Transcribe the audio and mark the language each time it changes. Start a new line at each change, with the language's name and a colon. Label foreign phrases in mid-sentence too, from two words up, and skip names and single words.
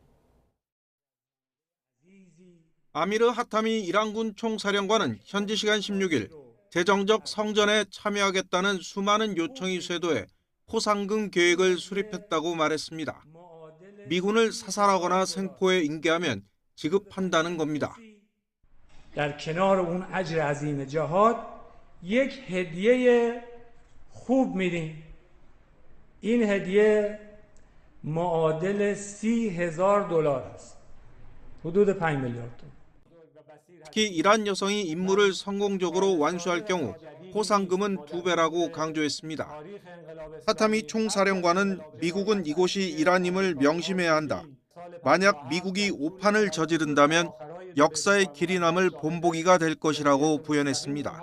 Korean: 아미르 하타미 이란군 총사령관은 현지 시간 16일 재정적 성전에 참여하겠다는 수많은 요청이 쇄도해 포상금 계획을 수립했다고 말했습니다. 미군을 사살하거나 생포에 인계하면 지급한다는 겁니다.
Persian: در کنار اون اجر عظیم جهاد یک هدیه خوب میدیم. این هدیه معادل $30,000 است. حدود 5 میلیارد تومان.
Korean: 특히 이란 여성이 임무를 성공적으로 완수할 경우 포상금은 2배라고 강조했습니다. 하타미 총사령관은 미국은 이곳이 이란임을 명심해야 한다. 만약 미국이 오판을 저지른다면 역사의 길이 남을 본보기가 될 것이라고 부연했습니다.